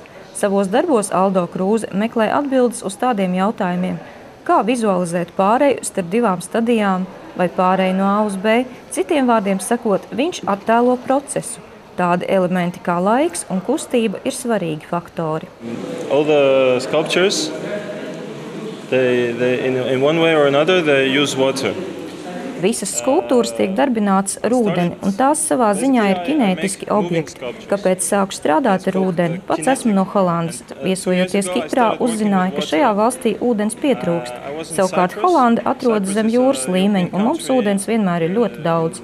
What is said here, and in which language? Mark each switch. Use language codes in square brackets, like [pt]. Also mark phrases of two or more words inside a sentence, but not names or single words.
[lv] Savos darbos Aldo Krūze meklē atbildes uz tādiem jautājumiem, kā vizualizēt pāreju starp 2 stadijām vai pāreju no A uz B. Citiem vārdiem sakot, viņš attēlo procesu. Tādi elementi kā laiks un kustība ir svarīgi faktori. [en] All the sculptures, in one way or another, they use water. [lv] Visas skulptūras tiek darbinātas ar ūdeni, un tās savā ziņā ir kinētiski objekti. Kāpēc sāku strādāt ar ūdeni? Pats esmu no Holandas. Viesojoties Kiprā, uzzināju, ka šajā valstī ūdens pietrūkst. Savukārt Holanda atrodas zem jūras līmeņa, un mums ūdens vienmēr ir ļoti daudz.